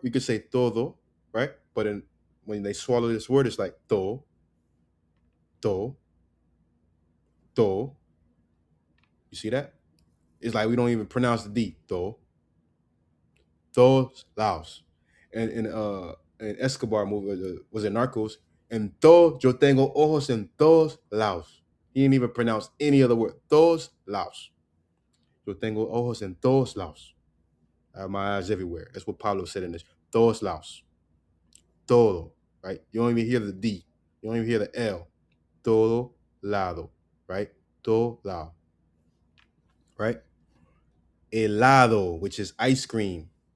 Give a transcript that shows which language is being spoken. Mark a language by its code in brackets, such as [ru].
[en] We could say todo, right? But when they swallow this word, it's like to, to, to. You see that? It's like we don't even pronounce the D. [es] To, todos laos. [en] And in Escobar movie was it Narcos? [es] En todo, yo tengo ojos en todos laos. [en] He didn't even pronounce any other word. [es] Todos laos. Yo tengo ojos en todos laos. [en] I have my eyes everywhere. That's what Pablo said in this. [es] Todos laos. Todo. [en] Right? You don't even hear the D. You don't even hear the L. [es] Todo lado. Right? Todo lado. Right? [en] Helado, which is ice cream.